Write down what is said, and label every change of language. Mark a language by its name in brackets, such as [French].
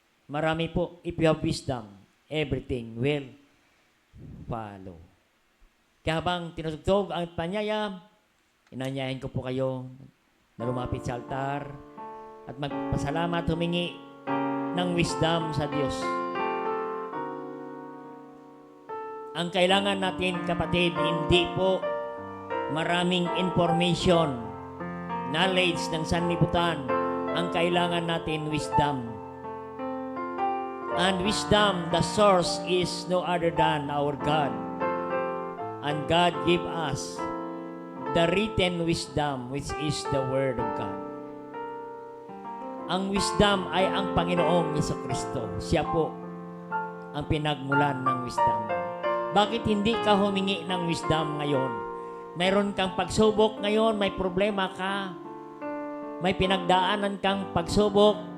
[Filipino] Marami po, [English] if you have wisdom, everything will follow. [Filipino] Kaya habang tinutugtog ang panyaya, inanyayain ko po kayo na lumapit sa altar at magpasalamat, humingi ng wisdom sa Diyos. Ang kailangan natin, kapatid, hindi po maraming information, knowledge ng sanlibutan. Ang kailangan natin, wisdom. [English] And wisdom, the source is no other than our God. And God give us the written wisdom, which is the Word of God. [Filipino] Ang wisdom ay ang Panginoong Jesucristo. Siya po ang pinagmulan ng wisdom. Bakit hindi ka humingi ng wisdom ngayon? Mayroon kang pagsubok ngayon, may problema ka, may pinagdaanan kang pagsubok.